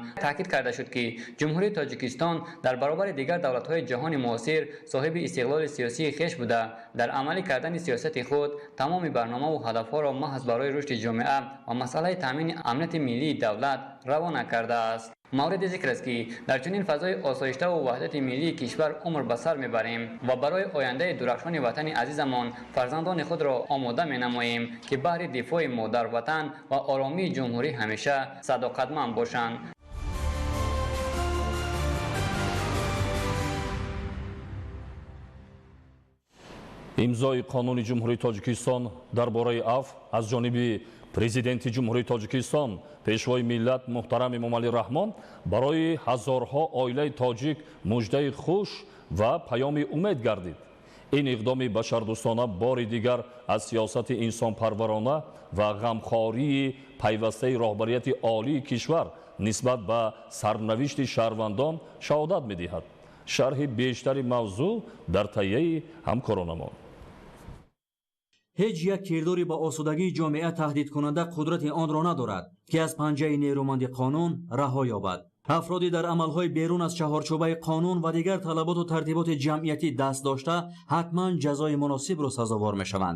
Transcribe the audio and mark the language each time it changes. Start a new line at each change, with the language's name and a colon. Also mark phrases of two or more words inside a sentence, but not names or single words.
Tajik: Таъкид карда шуд, ки Ҷумҳурии Тоҷикистон дар баробари дигар давлатҳои ҷаҳони муосир соҳиби истиқлоли сиёсии хеш буда, дар амалӣ кардани сиёсати худ тамоми барнома ва ҳадафҳоро маҳз барои рушди ҷомеа ва масъалаи таъмини амнияти миллии давлат равона кардааст. Мавриди зикр аст, ки дар чунин фазои осоишта ва ваҳдати миллии кишвар умр ба сар мебарем ва барои ояндаи дурахшони Ватани азизамон фарзандони худро омода менамоем, ки баҳри дифои модар Ватан ва оромии ҷумҳурӣ ҳамеша садоқатманд бошанд. имзои қонуни ҷумҳурии тоҷикистон дар бораи афв аз ҷониби президенти ҷумҳурии тоҷикистон пешвои миллат муҳтарам эмомалӣ раҳмон барои ҳазорҳо оилаи тоҷик муждаи хуш ва паёми умед гардид. ин иқдоми башардӯстона бори дигар аз сиёсати инсонпарварона ва ғамхории пайвастаи роҳбарияти олии кишвар нисбат ба сарнавишти шаҳрвандон шаҳодат медиҳад. шарҳи бештари мавзӯъ дар таҳияи ҳамкоронамон. Ҳеҷ як кирдоре бо осудагии ҷомеа таҳдидкунанда қудрати онро надорад, ки аз панҷаи нерӯманди қонун раҳо ёбад. Афроде дар амалҳои берун аз чорчӯбаи қонун ва дигар талабот ва тартиботи ҷамъиятӣ даст дошта ҳатман ҷазои муносибро сазовор мешаванд.